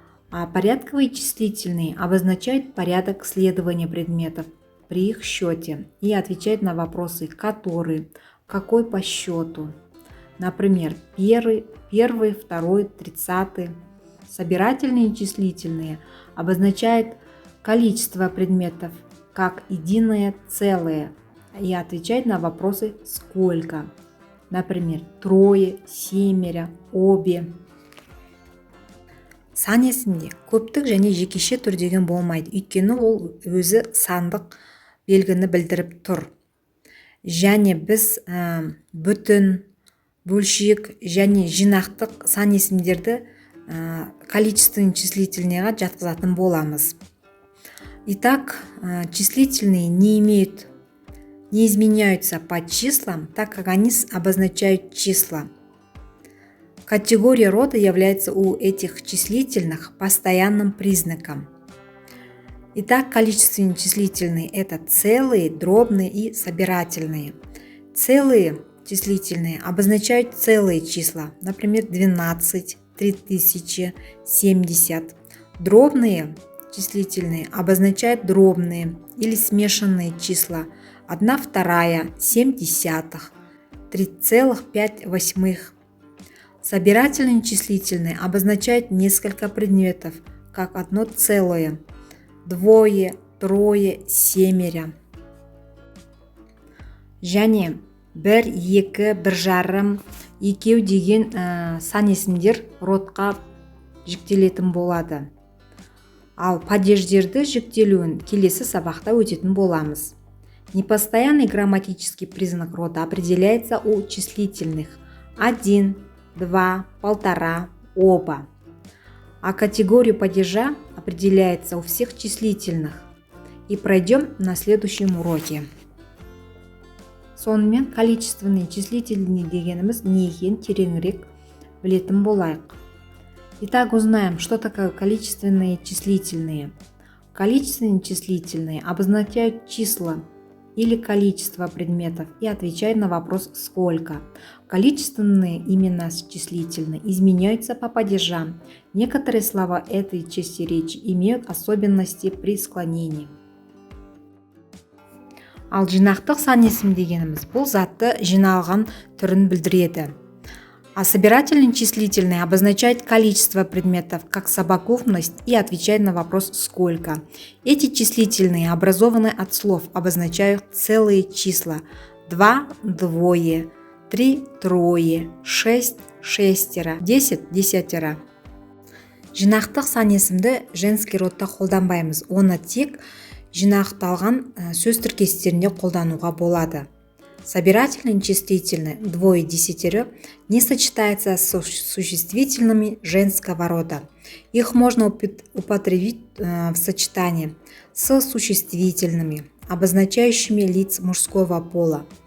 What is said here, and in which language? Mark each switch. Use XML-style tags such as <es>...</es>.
<ru>А порядковые числительные обозначают порядок следования предметов при их счете и отвечает на вопросы «который?», «какой по счету?», например, первый, второй, 30. Собирательные числительные обозначают количество предметов как единое целое и отвечает на вопросы «сколько?», например, трое, семеро, обе.</ru> <kk>Сан есімде көптік және жекеше түр деген болмайды, өйткені ол өзі сандық белгіні білдіріп тұр. Және біз бүтін, бөлшек және жинақтық сан есімдерді количественный числительныйға жатқызатын боламыз.</kk> <ru>Итак, числительные не изменяются по числам, так как они обозначают числа. Категория рода является у этих числительных постоянным признаком. Итак, количественные числительные – это целые, дробные и собирательные. Целые числительные обозначают целые числа, например, 12, 3000, 70. Дробные числительные обозначают дробные или смешанные числа, 1/2, 0,7, 3,5. Собирательные числительные обозначают несколько предметов, как одно целое, 2, 3, 7.</ru> <kk>Және 1, 2, 1,5, 2 деген сан есімдер родқа жіктелетін болады. Ал падеждерді жіктелуін келесі сабақта өтетін боламыз.</kk> <ru>Непостоянный грамматический признак рода определяется у числительных 1, 2, 1,5, оба. А категория падежа определяется у всех числительных. И пройдем на следующем уроке.</ru> <kk>Сонымен количественный числительный дегеніміз не екенін тереңірек білетін болайық.</kk> <ru>Итак, узнаем, что такое количественные числительные. Количественные числительные обозначают числа или количество предметов и отвечают на вопрос «сколько?». Количественные имена числительные изменяются по падежам. Некоторые слова этой части речи имеют особенности при склонении.</ru> <kk>Ал жинақтық сан есім дегеніміз бұл затты жиналған түрін білдіреді.</kk> <ru>А собирательные числительные обозначают количество предметов как совокупность и отвечают на вопрос «сколько?». Эти числительные образованы от слов, обозначают целые числа: 2 – двое, 3 – трое, 6 – шестеро, 10 – десятеро.</ru> <kk>Жинақтық сан есімді женский родта қолданбаймыз, оны тек жинақталған сөз тіркестерінде қолдануға болады.</kk> <ru>Собирательные числительные двое, десятеро не сочетаются с существительными женского рода. Их можно употребить в сочетании с существительными, обозначающими лиц мужского пола.</ru>